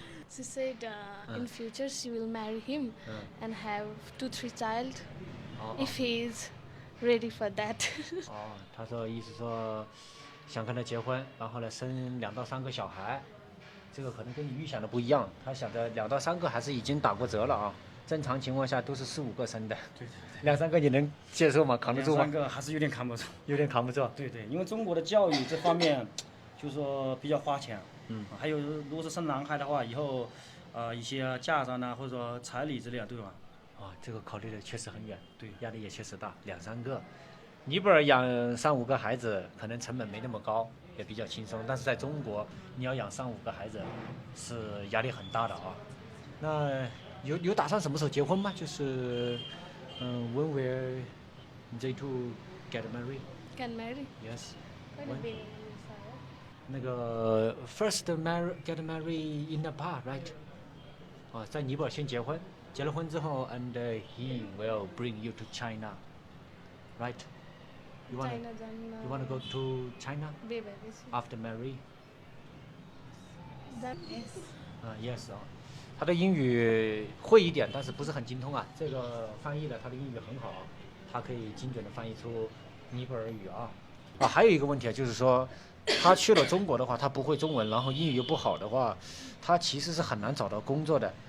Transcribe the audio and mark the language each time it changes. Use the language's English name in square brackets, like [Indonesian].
[English] She said in future she will marry him and have 2-3 child if he is ready for that. [Chinese] 他说意思说想跟他结婚，然后呢生2到3个小孩，这个可能跟你预想的不一样。他想的2到3个还是已经打过折了啊，正常情况下都是4、5个生的。对，2、3个你能接受吗？扛得住吗？2、 3个还是有点扛不住。有点扛不住。对，因为中国的教育这方面，就是说比较花钱。还有如果是生男孩的话，以后一些嫁妆呢，或者说彩礼之类的，对吧？这个考虑的确实很远，对，压力也确实大，2、3个。尼泊尔养3、5个孩子，可能成本没那么高，也比较轻松。但是在中国，你要养3、5个孩子，是压力很大的啊。那有打算什么时候结婚吗？就是 [English] when will they two get married? Can marry? Yes. When? [Chinese] 那个 [English] first get married in Nepal, right? [Chinese] 在尼泊尔先结婚。结了婚之后 [English] and he will bring you to China, right? You want to go to China after marriage? Yes. [Chinese] 他的英语会一点，但是不是很精通啊。这个翻译的他的英语很好，他可以精准的翻译出尼泊尔语啊。还有一个问题就是说，他去了中国的话，他不会中文，然后英语又不好的话，他其实是很难找到工作的。